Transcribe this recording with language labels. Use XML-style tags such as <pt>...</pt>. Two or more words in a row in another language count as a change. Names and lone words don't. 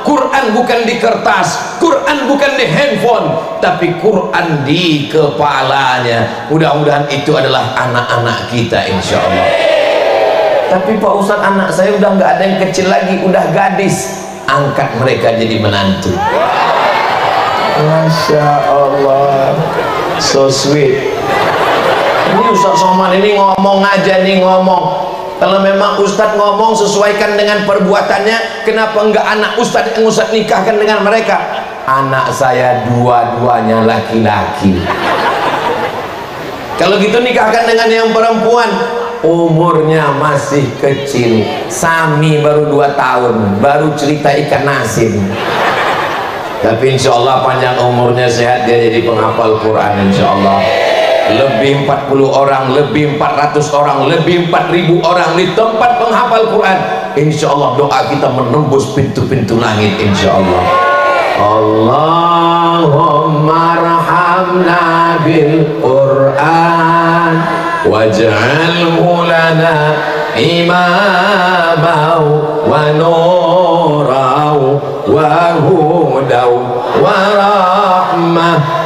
<id>Quran bukan di kertas, Quran bukan di handphone, tapi Quran di kepalanya. Mudah-mudahan itu adalah anak-anak kita,</id> <ar>إن شاء الله.</ar> <id>Tapi Pak Ustadz, anak saya udah nggak ada yang kecil lagi, udah gadis. Angkat mereka jadi menantu.</id> <ar>ما شاء الله,</ar> <en>so sweet.</en> <id>Ini Ustadz Somad ini ngomong aja nih, ngomong. Kalau memang Ustadz ngomong sesuaikan dengan perbuatannya, kenapa enggak anak Ustadz yang Ustadz nikahkan dengan mereka? Anak saya dua-duanya laki-laki. Kalau gitu nikahkan dengan yang perempuan, umurnya masih kecil. Sami baru 2 tahun, baru cerita ikan asin. Tapi</id> <ar>إن شاء الله</ar> <id>panjang umurnya, sehat, dia jadi penghafal Quran</id> <ar>إن شاء الله.</ar> <id>Lebih 40 orang, lebih 400 orang, lebih 4000 orang di tempat penghafal Quran.</id> <ar>إن شاء الله</ar> <id>doa kita menembus pintu-pintu langit</id> <ar>إن شاء الله. اللهم ارحمنا بالقرآن واجعله لنا إماما ونورا وهدى ورحمة.</ar>